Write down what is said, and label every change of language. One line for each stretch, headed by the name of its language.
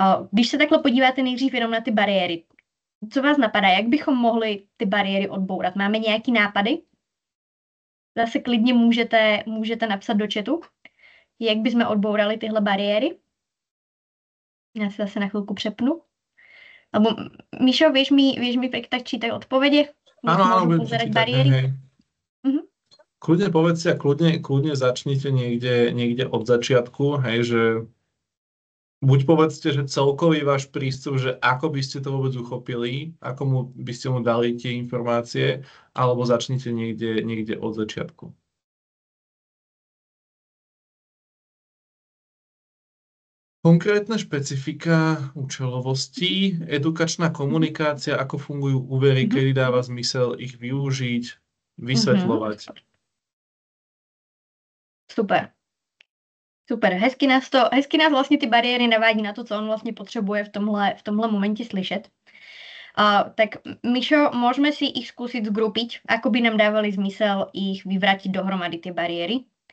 Czech: Když se takhle podíváte nejdřív jenom na ty bariéry, co vás napadá, jak bychom mohli ty bariéry odbourat? Máme nějaký nápady? Zase klidně můžete napsat do chatu, jak bychom odbourali tyhle bariéry. Já se zase na chvilku přepnu.
Slovak: Alebo Míšo, vieš mi tak čítať odpovede? Áno, budem čítať. Hej. Kľudne povedzte a kľudne začnite niekde od začiatku, hej, že buď povedzte, že celkový váš prístup, že ako by ste to vôbec uchopili, ako by ste mu dali tie informácie, alebo začnite niekde od začiatku. Konkrétne špecifika účelovosti, edukačná komunikácia, ako fungujú úvery, kedy dáva zmysel ich využiť, vysvetľovať. Super.
Czech: Hezky nás vlastně ty bariéry navádí na to, co on vlastně potřebuje v tomhle momentě slyšet.
Slovak: Tak Míšo,
Czech: můžeme si
Slovak: ich
Czech: zkusit
Slovak: zgrupiť, ako by nám dávali zmysel ich vyvrátit
Czech: dohromady ty bariéry.